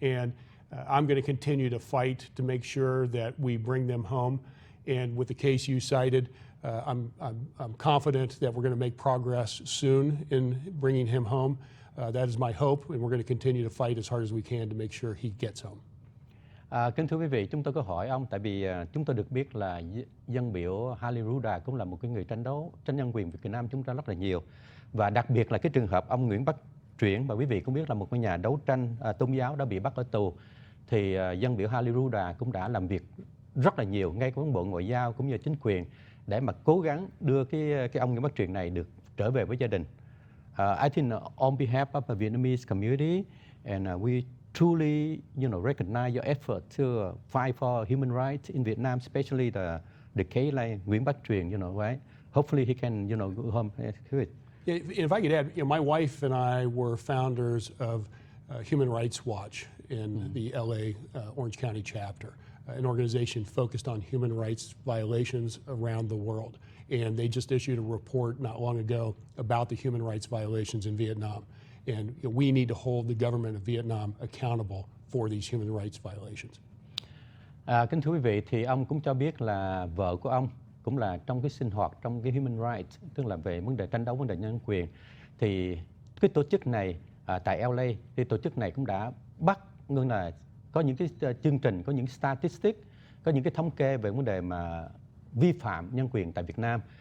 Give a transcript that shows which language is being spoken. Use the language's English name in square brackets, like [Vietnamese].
[English] And I'm going to continue to fight to make sure that we bring them home. And with the case you cited, I'm confident that we're going to make progress soon in bringing him home. That is my hope, and we're going to continue to fight as hard as we can to make sure he gets home. [Vietnamese] Kính thưa quý vị, chúng tôi có hỏi ông tại vì chúng tôi được biết là dân biểu Harley Ruda cũng là một cái người tranh nhân quyền Việt Nam chúng ta rất là nhiều, và đặc biệt là cái trường hợp ông Nguyễn Bắc Truyền mà quý vị cũng biết là một cái nhà đấu tranh tôn giáo đã bị bắt ở tù, thì dân biểu Harley Ruda cũng đã làm việc rất là nhiều ngay với Bộ Ngoại giao cũng như chính quyền để mà cố gắng đưa cái ông Nguyễn Bắc Truyền này được trở về với gia đình. [English] I think on behalf of the Vietnamese community, and we truly, recognize your effort to fight for human rights in Vietnam, especially the case like Nguyễn Bắc Truyền, right? Hopefully he can, go home. Yeah, if I could add, my wife and I were founders of Human Rights Watch in the LA Orange County chapter, an organization focused on human rights violations around the world. And they just issued a report not long ago about the human rights violations in Vietnam. And we need to hold the government of Vietnam accountable for these human rights violations. [Vietnamese] Kính thưa quý vị, thì ông cũng cho biết là vợ của ông cũng là trong cái sinh hoạt trong cái human rights, tức là về vấn đề tranh đấu vấn đề nhân quyền. Thì cái tổ chức này tại LA, thì tổ chức này cũng đã bắt nên là có những cái chương trình, có những statistics, có những cái thống kê về vấn đề mà vi phạm nhân quyền tại Việt Nam.